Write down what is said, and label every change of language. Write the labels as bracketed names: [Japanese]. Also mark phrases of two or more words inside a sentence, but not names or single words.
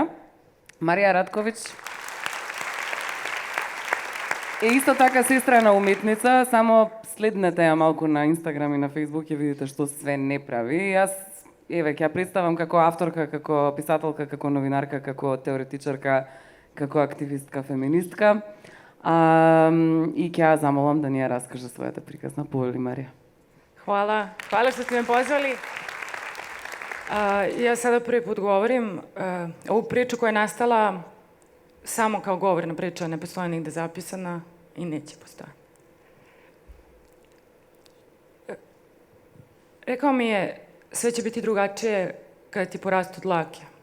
[Macedonian] Марија Радковиќ е исто така сестра уметница, само следнете ја малку на Инстаграм и на Фејсбук ќе видите што све не прави. Јас ќе ја представам како авторка, како писателка, како новинарка, како теоретичарка, како активистка, феминистка. И ќе ја замолам да ни ја раскаже својата приказна. Повели, Марија. [Serbian] Hvala što ste me pozvali. Ja sada prvi put govorim ovu priču koja je nastala samo kao govorna priča, ne postoji nigde zapisana i neće postojati. Rekao mi je, sve će biti drugačije kada ti porastu dlake.